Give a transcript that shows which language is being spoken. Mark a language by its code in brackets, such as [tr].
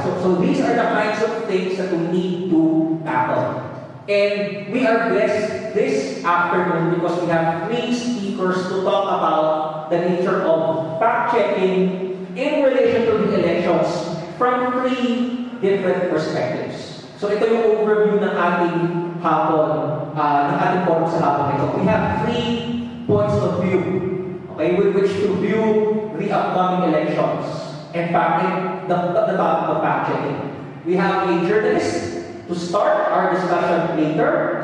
[en] So these are the kinds of things that we need to tackle. And we are blessed this afternoon because we have 3 speakers to talk about the nature of fact-checking in relation to the elections from 3 different perspectives. [tl] So ito yung overview ng ating hapon, ng ating forum sa hapon ito. [en] We have 3 points of view, okay, with which to view the upcoming elections. In fact, the topic of fact-checking. We have a journalist to start our discussion later.